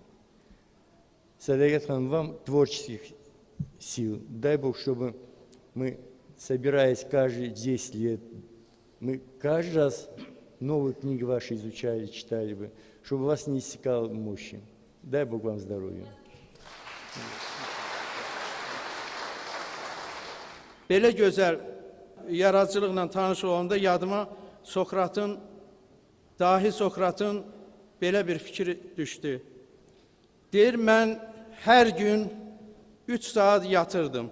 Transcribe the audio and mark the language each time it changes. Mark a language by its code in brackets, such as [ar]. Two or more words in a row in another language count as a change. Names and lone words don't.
[ru] Садагат хан, вам творческих сил. Дай Бог, чтобы Мы, собираясь каждые 10 лет, мы каждый раз новые книги ваши изучали, читали бы, чтобы вас не иссякал мощи. Дай Бог вам здоровья. [az] Belə gözəl yaradıcılıqla tanış olanda yadıma dahi Sokratın belə bir fikri düşdü. Deyir, mən hər gün 3 saat yatırdım.